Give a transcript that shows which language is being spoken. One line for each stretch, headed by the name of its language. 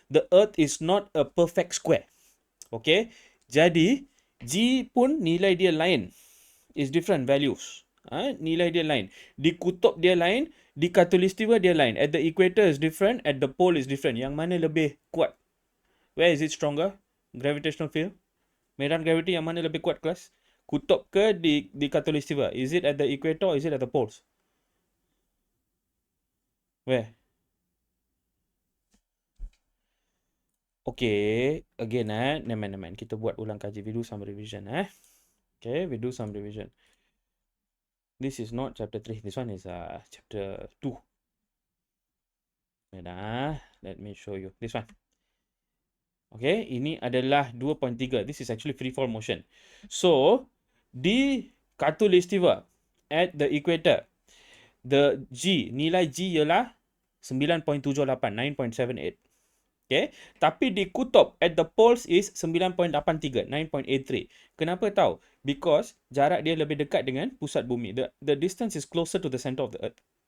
English: The earth is not a perfect square.
Malay: Okay, jadi G pun nilai dia lain.
English: Is different values.
Malay: Nilai dia lain. Di kutub dia lain, di khatulistiwa dia lain.
English: At the equator is different, at the pole is different.
Malay: Yang mana lebih kuat?
English: Where is it stronger? Gravitational field.
Malay: Medan gravity yang mana lebih kuat kelas? Kutub ke di khatulistiwa?
English: Is it at the equator or is it at the poles? Where? Okay, again neman.
Malay: Kita buat ulang kaji.
English: We do some revision Okay, we do some revision. This is not chapter 3. This one is chapter 2. Let me show you. This one. Okay,
Malay: ini adalah 2.3.
English: This is actually free fall motion. So,
Malay: di khatulistiwa
English: at the equator, the G,
Malay: nilai G ialah
English: 9.78, 9.78.
Malay: Okay, tapi di kutub
English: at the poles is
Malay: 9.83, 9.83. Kenapa tahu? Because jarak dia lebih dekat dengan pusat bumi.
English: The distance is closer to the center of the earth.